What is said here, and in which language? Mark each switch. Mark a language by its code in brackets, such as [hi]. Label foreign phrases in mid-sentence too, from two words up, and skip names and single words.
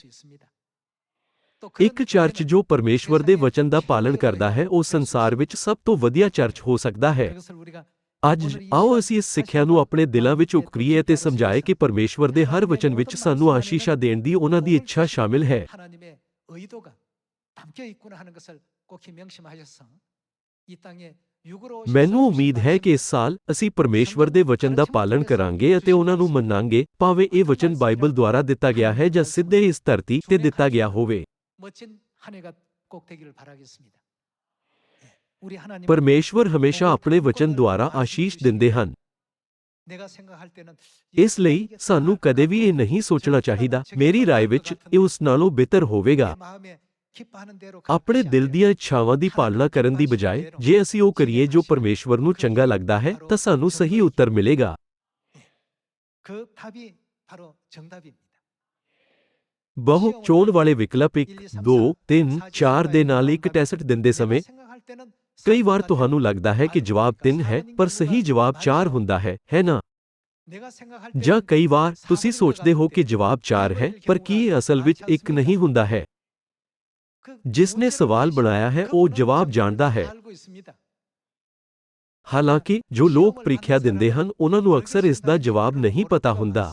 [pa] ਇੱਕ ਚਰਚ ਜੋ ਪਰਮੇਸ਼ਵਰ ਦੇ ਵਚਨ ਦਾ ਪਾਲਨ ਕਰਦਾ ਹੈ, ਉਹ ਸੰਸਾਰ ਵਿੱਚ ਸਭ ਤੋਂ ਵਧੀਆ ਚਰਚ ਹੋ ਸਕਦਾ ਹੈ। ਅੱਜ ਆਓ ਅਸੀਂ ਇਸ ਸਿੱਖਿਆ ਨੂੰ ਆਪਣੇ ਦਿਲਾਂ ਵਿੱਚ ਉਕਰੀਏ ਅਤੇ ਸਮਝਾਏ ਕਿ ਪਰਮੇਸ਼ਵਰ ਦੇ ਹਰ ਵਚਨ ਵਿੱਚ ਸਾਨੂੰ ਆਸ਼ੀਸ਼ਾਂ ਦੇਣ ਦੀ ਉਹਨਾਂ ਦੀ ਇੱਛਾ ਸ਼ਾਮਿਲ ਹੈ। [ko] 의도가 담겨 있구나 하는 것을 꼭히 명심하셔서 이 땅에 육으로 [pa] ਮੈਨੂੰ ਉਮੀਦ ਹੈ ਕਿ ਇਸ ਸਾਲ ਅਸੀਂ ਪਰਮੇਸ਼ਵਰ ਦੇ ਵਚਨ ਦਾ ਪਾਲਣ ਕਰਾਂਗੇ ਅਤੇ ਉਹਨਾਂ ਨੂੰ ਮੰਨਾਂਗੇ, ਭਾਵੇਂ ਇਹ ਵਚਨ ਬਾਈਬਲ ਦੁਆਰਾ ਦਿੱਤਾ ਗਿਆ ਹੈ ਜਾਂ ਸਿੱਧੇ ਇਸ ਧਰਤੀ ਤੇ ਦਿੱਤਾ ਗਿਆ ਹੋਵੇ। [ko] 멋진 한 해가 꼭 되기를 바라겠습니다. 우리 하나님 [pa] ਪਰਮੇਸ਼ਵਰ ਹਮੇਸ਼ਾ ਆਪਣੇ ਵਚਨ ਦੁਆਰਾ ਆਸ਼ੀਸ਼ ਦਿੰਦੇ ਹਨ। [ko] 내가 생각할 때는 [pa] ਇਸ ਲਈ ਸਾਨੂੰ ਕਦੇ ਵੀ ਇਹ ਨਹੀਂ ਸੋਚਣਾ ਚਾਹੀਦਾ, ਮੇਰੀ ਰਾਏ ਵਿੱਚ ਇਹ ਉਸ ਨਾਲੋਂ ਬਿਹਤਰ ਹੋਵੇਗਾ। [ko] 내 마음에 기뻐하는 대로 [pa] ਆਪਣੇ ਦਿਲ ਦੀਆਂ ਇੱਛਾਵਾਂ ਦੀ ਪਾਲਣਾ ਕਰਨ ਦੀ ਬਜਾਏ ਜੇ ਅਸੀਂ ਉਹ ਕਰੀਏ ਜੋ ਪਰਮੇਸ਼ਵਰ ਨੂੰ ਚੰਗਾ ਲੱਗਦਾ ਹੈ ਤਾਂ ਸਾਨੂੰ ਸਹੀ ਉੱਤਰ ਮਿਲੇਗਾ। [ko] 그 답이 바로 정답입니다. [pa] ਬਹੁ ਚੋਣ ਵਾਲੇ ਵਿਕਲਪ 1, 2, 3, 4 ਦੇ ਨਾਲ ਇੱਕ ਟੈਸਟ ਦਿੰਦੇ ਸਮੇਂ [ko] 생각할 때는 [pa] ਕਈ ਵਾਰ ਤੁਹਾਨੂੰ ਲੱਗਦਾ ਹੈ ਕਿ ਜਵਾਬ 3 ਹੈ ਪਰ ਸਹੀ ਜਵਾਬ 4 ਹੁੰਦਾ ਹੈ ਨਾ? [ko] 내가 생각할 [pa] ਜਾਂ ਕਈ ਵਾਰ ਤੁਸੀਂ ਸੋਚਦੇ ਹੋ ਕਿ ਜਵਾਬ 4 ਹੈ ਪਰ ਕੀ ਇਹ ਅਸਲ ਵਿੱਚ 1 ਨਹੀਂ ਹੁੰਦਾ ਹੈ? ਜਿਸ ਨੇ ਸਵਾਲ ਬਣਾਇਆ ਹੈ ਉਹ ਜਵਾਬ ਜਾਣਦਾ ਹੈ। ਹਾਲਾਂਕਿ ਜੋ ਲੋਕ ਪ੍ਰੀਖਿਆ ਦਿੰਦੇ ਹਨ ਉਹਨਾਂ ਨੂੰ ਅਕਸਰ ਇਸ ਦਾ ਜਵਾਬ ਨਹੀਂ ਪਤਾ ਹੁੰਦਾ।